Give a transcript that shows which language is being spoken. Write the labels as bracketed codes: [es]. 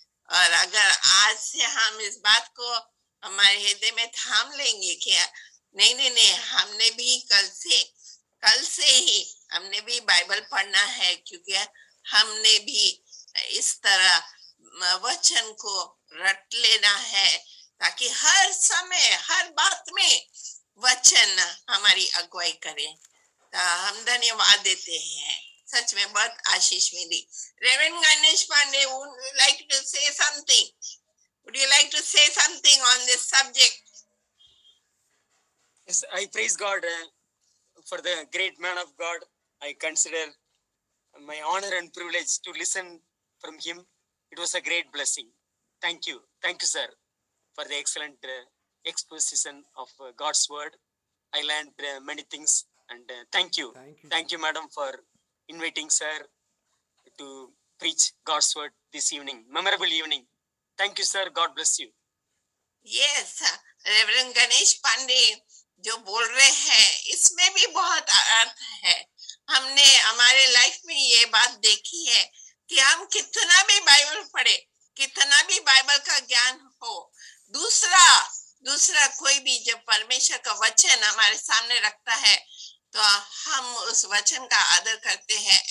[hi] और अगर आज से हम इस बात को हमारे हृदय में थाम लेंगे कि नहीं नहीं नहीं, हमने भी कल से ही हमने भी बाइबल पढ़ना है, क्योंकि हमने भी इस तरह वचन को रट लेना है, ताकि हर समय हर बात में वचन हमारी अगुवाई करे। हम धन्यवाद देते हैं, सच में बहुत आशीष मिली। [en] Reverend Ganesh Pande, would you like to say something? Would you like to say something on this subject? Yes, I praise God for the great man of God. I consider my honor and privilege to listen from him. It was a great blessing. Thank you, sir, for the excellent exposition of God's word. I learned many things, and thank you, madam, for inviting sir to preach God's word this evening, memorable evening. Thank you, sir. God bless you. Yes, [hi] reverend Ganesh Pandey जो बोल रहे हैं, इसमें भी बहुत अर्थ है। हमने हमारे लाइफ में ये बात देखी है कि हम कितना भी बाइबल पढ़े, कितना भी बाइबल का ज्ञान हो, दूसरा कोई भी जब परमेश्वर का वचन हमारे सामने रखता है तो हम उस वचन का आदर करते हैं।